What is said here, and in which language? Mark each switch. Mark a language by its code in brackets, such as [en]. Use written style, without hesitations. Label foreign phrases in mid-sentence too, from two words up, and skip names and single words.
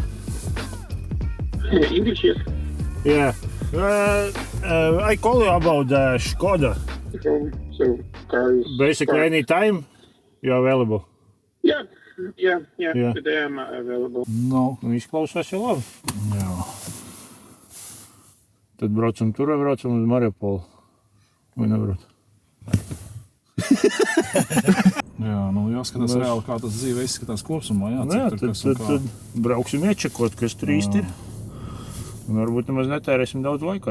[en] English, yes. Yeah. I call you about the Skoda. So cars. Basically, any time you're available. Yeah. Yeah. Today I'm available. [lv] Nu, izklausās jau labi. Jā. Tad braucam tur, vai braucam uz Mariupolu? Vai nebrauc? Jā, jāskatās reāli, kā tas dzīve izskatās kopsumā. Jā, Jā, cik tur kas un kā. tad brauksim iečekot, kas tur īsti ir. Un varbūt nemaz netērēsim daudz laika.